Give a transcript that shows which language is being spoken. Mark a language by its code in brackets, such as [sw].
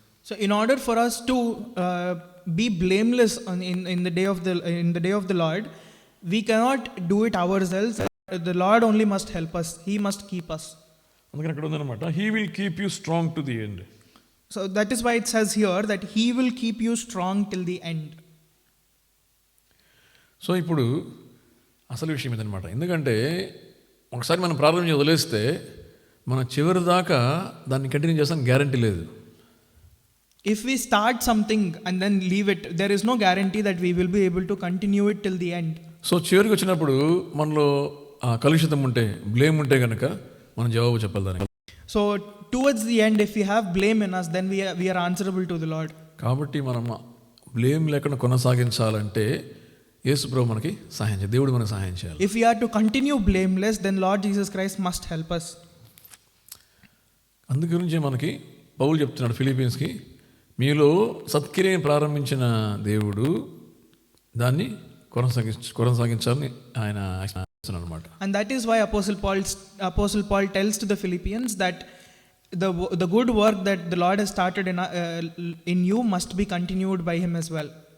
[en] So in order for us to be blameless in the day of the Lord, we cannot do it ourselves. The Lord only must help us. He must keep us. [te] అందుకని అక్కడ ఉందన్నమాట, [en] He will keep you strong to the end. So that is why it says here that He will keep you strong till the end. [te] So ఇప్పుడు అసలు విషయం ఇదనమాట. ఎందుకంటే ఒకసారి మనం ప్రారంభించి వదిలేస్తే మన చివరి దాకా దాన్ని కంటిన్యూ చేస్తాం గ్యారంటీ లేదు. [en] If we start something and then leave it, there is no guarantee that we will be able to continue it till the end. [te] So చివరికి వచ్చినప్పుడు మనలో కలుషితం ఉంటే, బ్లేమ్ ఉంటే కనుక మనం జవాబు చెప్పాలి దానికి. [en] So towards the end, if we have blame in us, then we are answerable to the Lord. [te] కాబట్టి మనం బ్లేమ్ లేకుండా కొనసాగించాలంటే యేసు ప్రభు మనకి సహాయం చేయాలి, దేవుడు మనకి సహాయం చేయాలి. [en] If we are to continue blameless, then Lord Jesus Christ must help us. [te] అందు గురించి మనకి పౌలు చెప్తున్నాడు ఫిలిప్పీన్స్కి, మీలో సత్క్రియని ప్రారంభించిన దేవుడు దాన్ని కొనసాగించాలని ఆయన అనమాట. [en] And that is why Apostle Paul tells to the Philippians that the good work that the Lord has started in you must be continued by Him as well.